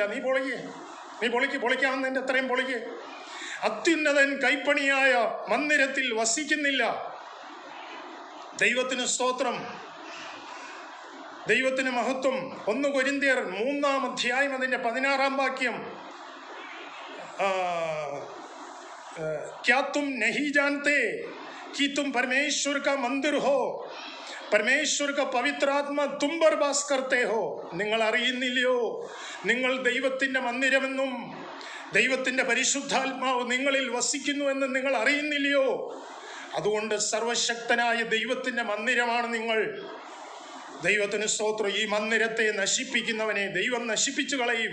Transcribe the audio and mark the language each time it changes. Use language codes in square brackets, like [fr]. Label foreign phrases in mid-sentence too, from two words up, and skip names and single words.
[ml] നീ പൊളിക്കാവുന്നതിൻ്റെ അത്രയും പൊളിക്ക്. അത്യുന്നതൻ കൈപ്പണിയായ മന്ദിരത്തിൽ വസിക്കുന്നില്ല. ദൈവത്തിന് സ്തോത്രം, ദൈവത്തിന് മഹത്വം. 1 കൊരിന്ത്യർ 3-ാം അധ്യായം അതിൻ്റെ 16-ാം വാക്യം. [hi] क्या तुम नहीं जानते कि तुम परमेश्वर का मंदिर हो, परमेश्वर का पवित्र आत्मा तुम पर वास करते हो? [ml] നിങ്ങൾ അറിയുന്നില്ലയോ നിങ്ങൾ ദൈവത്തിൻ്റെ മന്ദിരമെന്നും ദൈവത്തിൻ്റെ പരിശുദ്ധാത്മാവ് നിങ്ങളിൽ വസിക്കുന്നുവെന്നും നിങ്ങൾ അറിയുന്നില്ലയോ? അതുകൊണ്ട് സർവശക്തനായ ദൈവത്തിൻ്റെ മന്ദിരമാണ് നിങ്ങൾ. ദൈവത്തിന് സ്തോത്രം. ഈ മന്ദിരത്തെ നശിപ്പിക്കുന്നവനെ ദൈവം നശിപ്പിച്ചു കളയും.